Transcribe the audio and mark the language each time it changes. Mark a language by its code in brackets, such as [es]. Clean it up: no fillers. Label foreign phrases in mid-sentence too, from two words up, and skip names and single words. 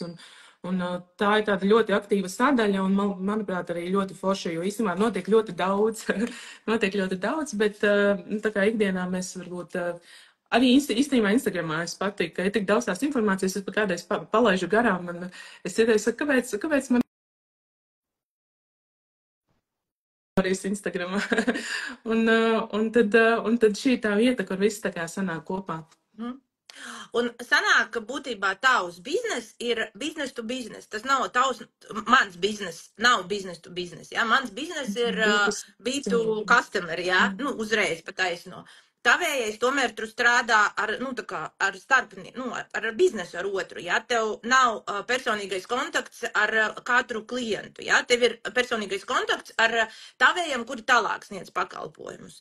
[lv] Un tā ir tāda ļoti aktīva sadaļa, un, manuprāt, arī ļoti forša, jo īstenībā notiek ļoti daudz, bet tā kā ikdienā mēs varbūt arī īstenībā Instagramā es patīk, ka ir tik daudz tās informācijas, es pat kādreiz palaižu garām, un es ieteicu, kāpēc man arī Instagramā. un tad šī tā vieta, kur viss tā kā sanāk kopā. Un sanāk, ka būtībā tavs biznes ir [en] business to business. [lv] Tas nav mans biznes, nav [en] business to business. [lv] Ja? Mans biznes ir [en] B2 customer, [lv] ja? Uzreiz pataisno. Tavējais tomēr tur strādā ar biznesu ar otru, ja? Tev nav personīgais kontakts ar katru klientu, ja? Tev ir personīgais kontakts ar tavējiem, kuri tālāk sniedz pakalpojumus.